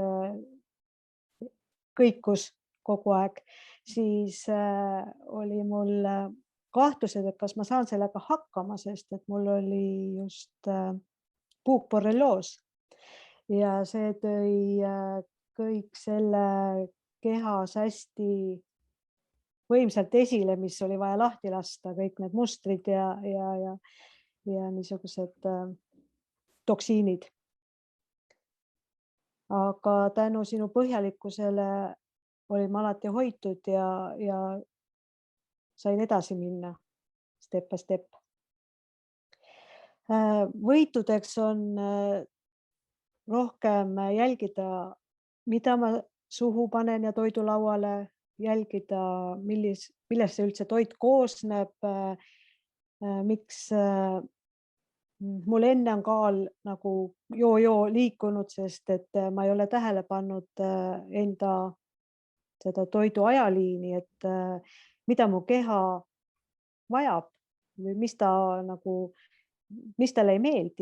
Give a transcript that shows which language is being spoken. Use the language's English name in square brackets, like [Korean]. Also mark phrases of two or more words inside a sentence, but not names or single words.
[Estonian] kõikus kogu aeg, siis oli mul kahtlused, et kas ma saan sellega hakkama, sest et mul oli just puukborrelioos ja see tõi kõik selle kehas hästi võimsalt esile, mis oli vaja lahti lasta, kõik need mustrid ja niisugused toksiinid. Aga tänu sinu põhjalikkusele olin ma alati hoitud ja sain edasi minna [English] step by step. [Estonian] Võitudeks on rohkem jälgida, mida ma suhu panen ja toidulauale, jälgida, millest see üldse toit koosneb, miks mul enne on kaal nagu joo liikunud, sest et ma ei ole tähele pannud enda seda toidu ajaliini, et mida mu keha vajab või mis talle ei meeldi.